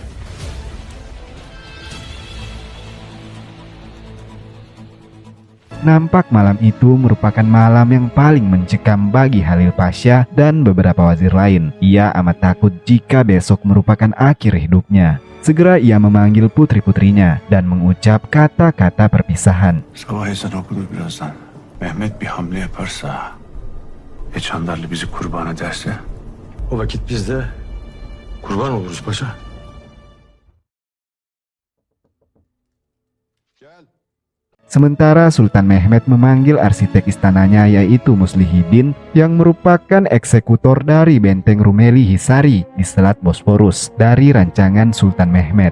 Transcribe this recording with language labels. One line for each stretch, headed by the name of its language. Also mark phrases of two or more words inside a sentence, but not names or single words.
Indonesian: Nampak malam itu merupakan malam yang paling mencekam bagi Halil Pasha dan beberapa wazir lain. Ia amat takut jika besok merupakan akhir hidupnya. Segera ia memanggil putri-putrinya dan mengucap kata-kata perpisahan.
Turkish: Sabah ezan okunur birazdan. Mehmet bir hamle yaparsa ve Çandarlı bizi kurban ederse O vakit biz de kurban oluruz paşa.
Indonesian: Sementara Sultan Mehmed memanggil arsitek istananya yaitu Muslihidin yang merupakan eksekutor dari benteng Rumeli Hisari di Selat Bosporus dari rancangan Sultan Mehmed.